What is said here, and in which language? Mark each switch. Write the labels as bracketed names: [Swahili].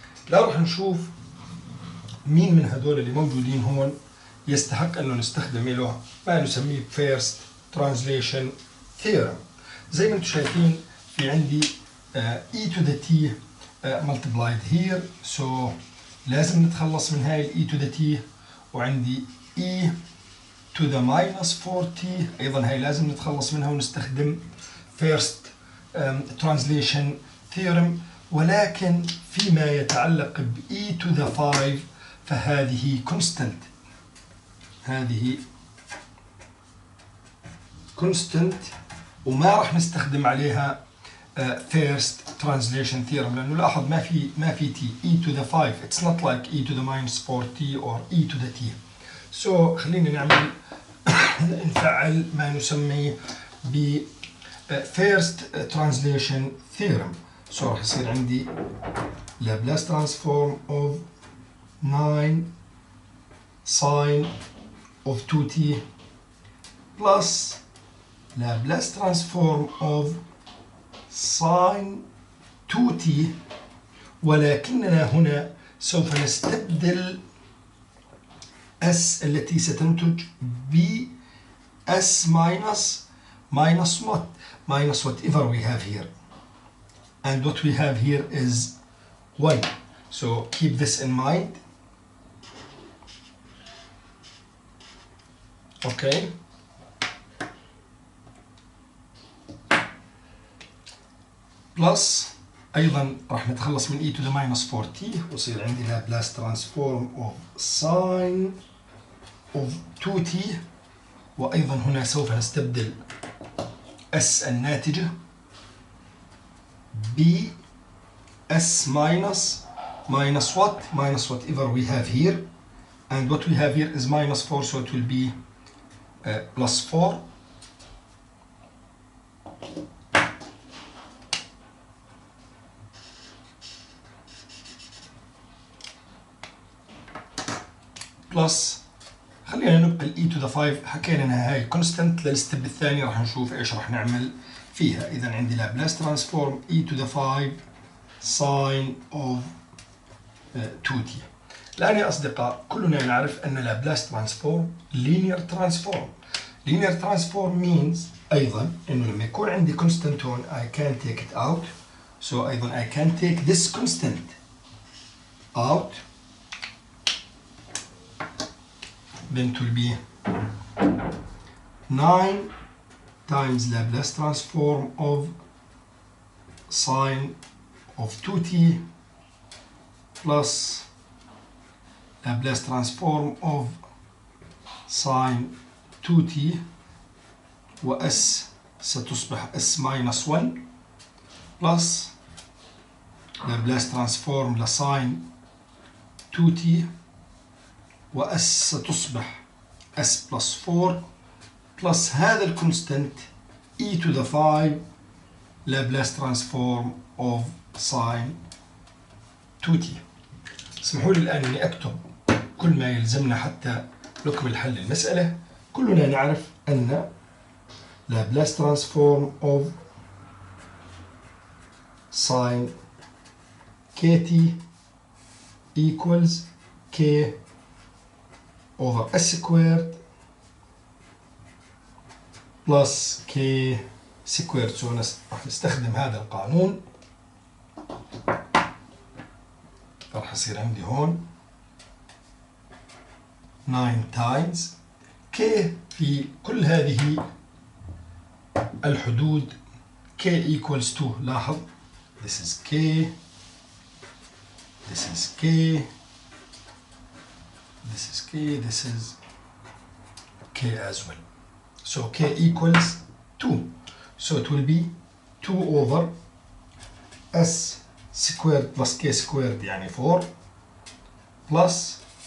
[Arabic] لو راح نشوف مين من هذول اللي موجودين هون يستحق انه نستخدم له ما نسميه first translation theorem. زي ما انتم شايفين في عندي [English] e to the t multiplied here, so [Arabic] لازم نتخلص من هاي [English] e to the t. [Arabic] وعندي e to the minus 4t ايضا هاي لازم نتخلص منها ونستخدم first translation theorem. ولكن فيما يتعلق ب e to the 5 فهذه constant. هذه constant وما راح نستخدم عليها first translation theorem، لأنه لاحظ ما في t e to the 5. [English] it's not like e to the minus 4t or e to the t. [Arabic] so خلينا نعمل نفعل ما نسميه ب first translation theorem. [English] so [Arabic] راح يصير عندي [English] Laplace transform of 9 sine of 2t plus Laplace transform of sine 2t. [Arabic] ولكننا هنا سوف نستبدل s التي ستنتج ب [English] s minus what? Minus whatever we have here. And what we have here is 1. So keep this in mind. Okay. Plus [Arabic] أيضا راح نتخلص من [English] e to the minus 4t [Arabic] ويصير عندي [English] Laplace transform of sine of 2t. [Arabic] وأيضا هنا سوف نستبدل S الناتجة [English] b s minus what? Minus whatever we have here, and what we have here is minus 4, so it will be plus 4 [Arabic] بلس، خلينا نبقى [English] e to the 5. [Arabic] حكينا انها هاي كونستنت. للستيب الثاني راح نشوف ايش راح نعمل فيها. اذا عندي لابلاس ترانسفورم e to the 5 ساين اوف 2t. الان يا اصدقاء كلنا نعرف ان لابلاس ترانسفورم linear transform. [English] linear transform means [Arabic] ايضا انه لما يكون عندي [English] constant [Arabic] هون [English] I can take it out, so [Arabic] ايضا [English] I can take this constant out, then it will be 9 times Laplace transform of sine of 2t plus Laplace transform of sine 2t, [Arabic] و s ستصبح [English] s minus 1 plus Laplace transform لsine 2t، [Arabic] و s ستصبح [English] s plus 4 plus هذا الكونستنت e to the 5 Laplace transform of sine 2t. [Arabic] اسمحوا لي الآن أني أكتب كل ما يلزمنا حتى نكمل حل المسألة. كلنا نعرف أن [English] Laplace transform of sine kt equals k over s squared plus k squared. [Arabic] so راح نستخدم هذا القانون. راح يصير عندي هون [English] 9 times k [Arabic] في كل هذه الحدود [English] k equals to. [Arabic] لاحظ [English] this is k, this is k, this is k, this is k as well. So k equals 2. So it will be 2 over s squared plus k squared [Arabic] يعني [English] 4 plus